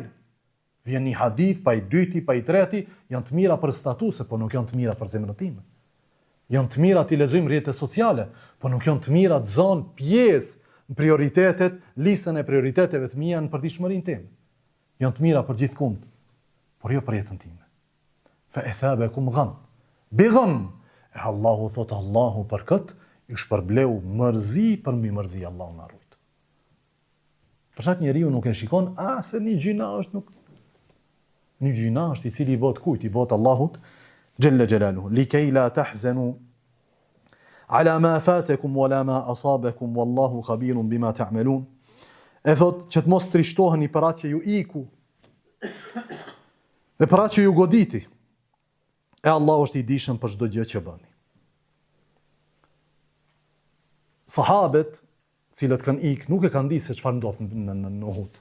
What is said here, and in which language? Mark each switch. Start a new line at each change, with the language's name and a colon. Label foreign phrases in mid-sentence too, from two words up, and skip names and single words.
Albanian: Vjen një hadith, pa i dyti, pa i treti, janë të mira për statuse, po nuk janë të mira për zemrën time. Janë të mira të lexojmë rrjete sociale, po nuk janë të mira të zonë pjesë në prioritetet, listën e prioriteteve të mia në përditshmërinë time. Janë të mira për gjithkund, por jo për jetën time.
Arabic: فأثابكم غما بغم.
Albanian: E Allahu thot, Allahu për këtë ju shpërbleu mërzi për mbi mërzi, Allahu na rujt. Për shkak njeriu nuk e shikon, se një gjina është nuk. Një gjina është i cili i bot kujt, i bot Allahut
Arabic: جل جلاله, لكي لا تحزنوا على ما فاتكم ولا ما أصابكم والله خبير بما تعملون.
Albanian: E thot që të mos trishtoheni për atë që ju iku dhe për atë që ju goditi. E Allah është i dishëm për çdo gjë që bëni. Sahabet, cilët kanë ik, nuk e kanë ditë se çfarë ndodh në Uhud.